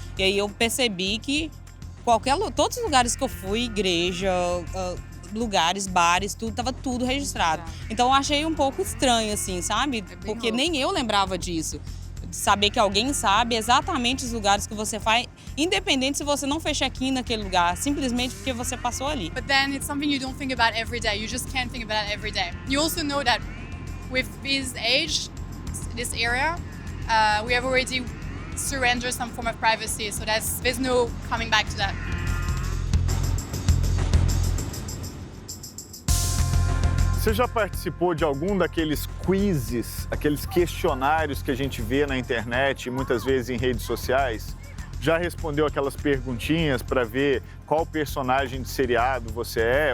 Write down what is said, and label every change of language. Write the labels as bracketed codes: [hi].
[pt] E aí eu percebi que todos os lugares que eu fui, igreja, lugares, bares, estava tudo registrado. Então eu achei um pouco estranho, assim, sabe? Porque nem eu lembrava disso. Saber que alguém sabe exatamente os lugares que você vai, independente se você não fez check-in naquele lugar, simplesmente porque você passou ali. [en] But then it's something you don't think about every day. You just can't think about it every day. You also know that with this age, this era, we have already surrendered some form of privacy, so there's no coming back to that. [pt] Você já participou de algum daqueles quizzes, aqueles questionários que a gente vê na internet e muitas vezes em redes sociais? Já respondeu aquelas perguntinhas para ver qual personagem de seriado você é?